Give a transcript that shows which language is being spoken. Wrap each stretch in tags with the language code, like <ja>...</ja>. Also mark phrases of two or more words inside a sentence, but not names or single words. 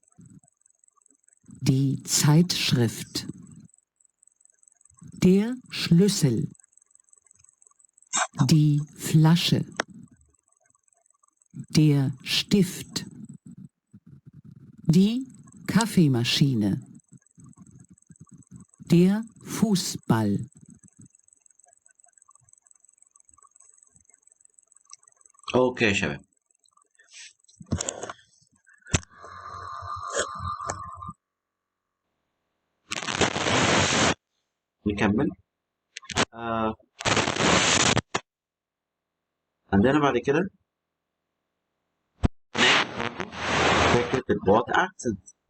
<de>Die Zeitschrift. Der Schlüssel. Die Flasche. Der Stift. Die Kaffeemaschine. Der Fußball.</de> <ar>اوكي يا شباب. نكمل. عندنا بعد كده فكرة البوت اكسنت.</ar>